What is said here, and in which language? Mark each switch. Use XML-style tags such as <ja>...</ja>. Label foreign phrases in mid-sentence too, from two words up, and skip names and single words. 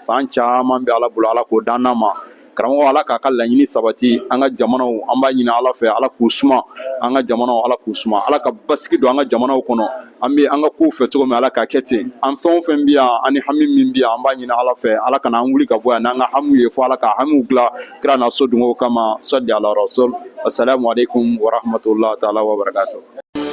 <bm>san caman bɛ Ala bolo Ala k'o d'an ma karamɔgɔ Ala k'a ka laɲini sabati an ka jamanaw an b'a ɲini Ala fɛ Ala k'u suma an ka jamanaw Ala k'u suma Ala ka basigi don an ka jamanaw kɔnɔ an bɛ an ka kow fɛ cogo min Ala k'a kɛ ten an fɛn o fɛn bɛ yan ani hami min bɛ yan an b'a ɲini Ala fɛ Ala kana an wuli ka bɔ yan n'an ka hamiw ye fo Ala ka hamiw dilan kira n'a so dunkew kama</bm> <ar>صل على رسول السلام عليكم و رحمة الله تعالى و بركاته</ar>